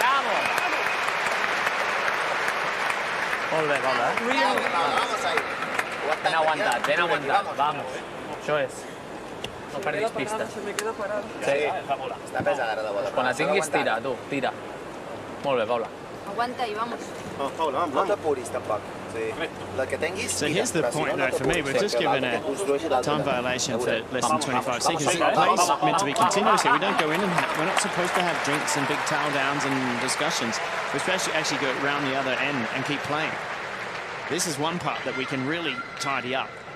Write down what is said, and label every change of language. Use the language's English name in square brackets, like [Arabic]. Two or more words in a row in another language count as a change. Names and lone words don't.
[Catalan] Ben aguantat, vamos. Això és. No perdis pista. Sí. Està pesada ara de bola. Quan la tinguis, tira, tu, tira. Molt bé, Paula. Aguanta i vamos. No t'apuris, tampoc. La que tinguis, [English] So here's the point, though, for me. We're just given a time violation for less than 25 seconds. The play's meant to be continuous here. We don't go in and we're not supposed to have drinks and big towel downs and discussions. We're supposed to actually go around the other end and keep playing. This is one part that we can really tidy up.